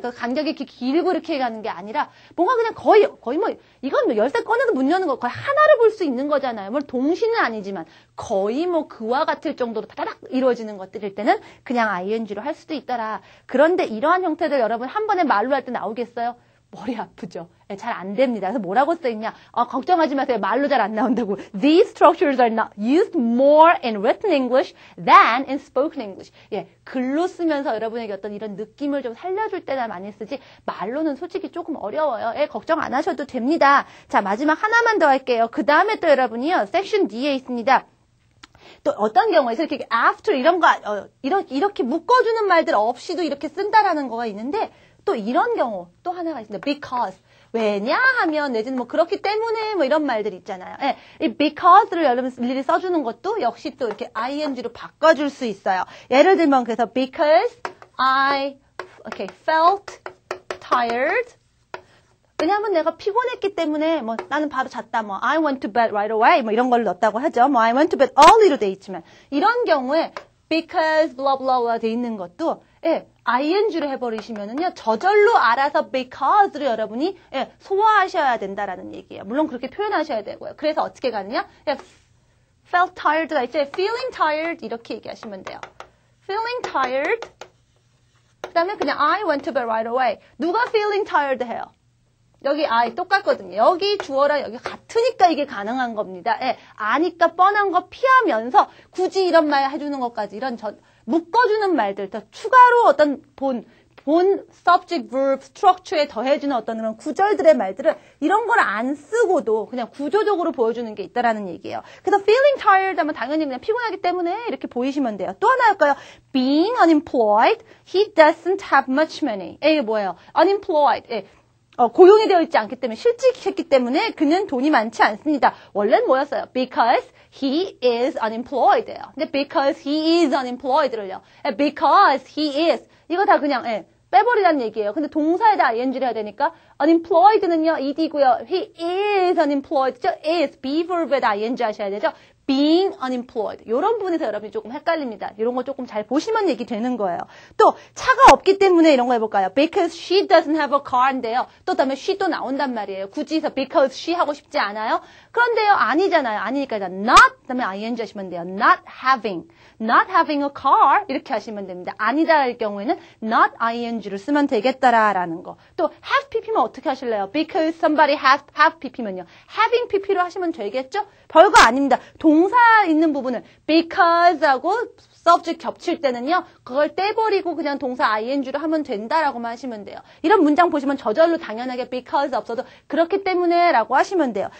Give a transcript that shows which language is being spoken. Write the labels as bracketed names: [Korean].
[Korean] 그 간격이 이렇게 길고 이렇게 가는 게 아니라 뭔가 그냥 거의 뭐 이건 뭐 열쇠 꺼내서 문 여는 거 거의 하나를 볼 수 있는 거잖아요. 물론 동시는 아니지만 거의 뭐 그와 같을 정도로 다다닥 이루어지는 것들일 때는 그냥 ing로 할 수도 있더라. 그런데 이러한 형태들 여러분 한 번에 말로 할 때 나오겠어요? 머리 아프죠? 잘 안 됩니다. 그래서 뭐라고 써있냐? 걱정하지 마세요. 말로 잘 안 나온다고. [English] These structures are not used more in written English than in spoken English. [Korean] 글로 쓰면서 여러분에게 어떤 이런 느낌을 좀 살려줄 때나 많이 쓰지 말로는 솔직히 조금 어려워요. 걱정 안 하셔도 됩니다. 자, 마지막 하나만 더 할게요. 그 다음에 또 여러분이요. 섹션 D에 있습니다. 또 어떤 경우에서 이렇게 after 이런 거 이렇게 묶어주는 말들 없이도 이렇게 쓴다라는 거가 있는데 또 이런 경우 또 하나가 있습니다. because 왜냐하면 내지는 뭐 그렇기 때문에 뭐 이런 말들 있잖아요. 이 because를 여러분 일일이 써주는 것도 역시 또 이렇게 ing로 바꿔줄 수 있어요. 예를 들면 그래서 [English] because I felt tired. [Korean] 왜냐하면 내가 피곤했기 때문에 뭐 나는 바로 잤다. 뭐 [English] I went to bed right away. [Korean] 뭐 이런 걸 넣었다고 하죠. 뭐 [English] I went to bed early [Korean] 로 돼 있지만 이런 경우에 because blah blah blah 돼 있는 것도 ing로 해버리시면은요 저절로 알아서 because를 여러분이 소화하셔야 된다라는 얘기예요. 물론 그렇게 표현하셔야 되고요. 그래서 어떻게 가느냐? felt tired가 있죠. [English] feeling tired [Korean] 이렇게 얘기하시면 돼요. [English] feeling tired. [Korean] 그다음에 그냥 [English] I went to bed right away. [Korean] 누가 feeling tired 해요? 여기 I 똑같거든요. 여기 주어랑 여기 같으니까 이게 가능한 겁니다. 아니까 뻔한 거 피하면서 굳이 이런 말 해주는 것까지 이런 묶어주는 말들 더 추가로 어떤 본 subject verb structure에 더해주는 어떤 그런 구절들의 말들을 이런 걸 안 쓰고도 그냥 구조적으로 보여주는 게 있다라는 얘기예요. 그래서 feeling tired 하면 당연히 그냥 피곤하기 때문에 이렇게 보이시면 돼요. 또 하나 할까요? [English] being unemployed, he doesn't have much money. [Korean] 이게 뭐예요? unemployed. 고용이 되어 있지 않기 때문에 실직했기 때문에 그는 돈이 많지 않습니다. 원래는 뭐였어요? [English] Because he is unemployed예요. [Korean] 근데 [English] because he is unemployed를요. Because he is [Korean] 이거 다 그냥 빼버리라는 얘기예요. 근데 동사에다 ing를 해야 되니까 unemployed는요 ed고요. [English] He is unemployed죠. [Korean] is be verb에다 ing 하셔야 되죠. [English] being unemployed. [Korean] 이런 부분에서 여러분이 조금 헷갈립니다. 이런 거 조금 잘 보시면 얘기 되는 거예요. 또 차가 없기 때문에 이런 거 해볼까요? [English] Because she doesn't have a car인데요. [Korean] 또 다음에 she 또 나온단 말이에요. 굳이 해서 because she 하고 싶지 않아요? 그런데요. 아니잖아요. 아니니까 not 그다음에 ing 하시면 돼요. [English] not having a car [Korean] 이렇게 하시면 됩니다. 아니다 할 경우에는 not ing를 쓰면 되겠다라는 거. 또 have pp면 어떻게 하실래요? [English] Because somebody have pp면요. [Korean] having pp로 하시면 되겠죠? 별거 아닙니다. 동사 있는 부분을 because하고 subject 겹칠 때는요. 그걸 떼버리고 그냥 동사 ing로 하면 된다라고만 하시면 돼요. 이런 문장 보시면 저절로 당연하게 because 없어도 그렇기 때문에 라고 하시면 돼요.